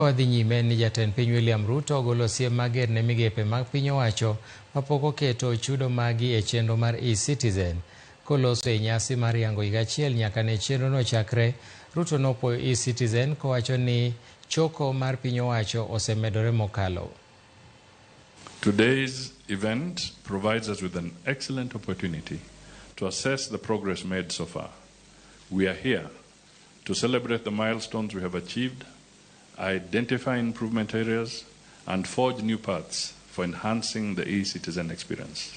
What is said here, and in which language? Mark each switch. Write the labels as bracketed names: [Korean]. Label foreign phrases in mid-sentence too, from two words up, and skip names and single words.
[Luo (Kenya and Tanzania)] Wadhi nyime ni Jatend piny William Ruto ogolo siem mager ne migepe mag piny owacho mapok oketo chudo maggi e chenro mar eCitizen. Koloso e nyasi mar yango higa achiel nyaka ne chenrono chakre, Ruto nopuoyo eCitizen kowacho ni choko mar piny owacho osemedore mokalo. [English] Today's event provides us with an excellent opportunity to assess the progress made so far. We are here to celebrate the milestones we have achieved, identify improvement areas, and forge new paths for enhancing the eCitizen experience.